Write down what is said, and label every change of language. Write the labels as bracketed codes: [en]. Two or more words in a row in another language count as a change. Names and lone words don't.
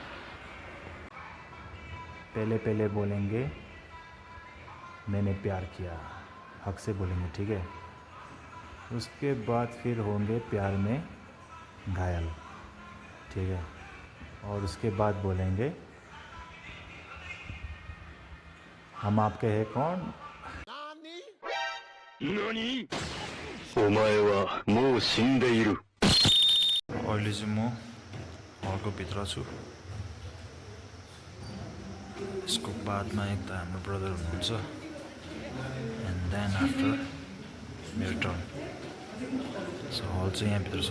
[hi] पहले पहले बोलेंगे मैंने प्यार किया हक से बोलेंगे ठीक है उसके बाद फिर होंगे प्यार में घायल ठीक है, और उसके बाद बोलेंगे हम आपके हैं कौन. [ja] お前はもう死んでいる。 [ne] अहिले चाहिँ म हलको भित्र छु. यसको बादमा एक त हाम्रो ब्रदर हुनुहुन्छ, [en] and then after [ne] मेरो टर्न. सो हल चाहिँ यहाँभित्र छ.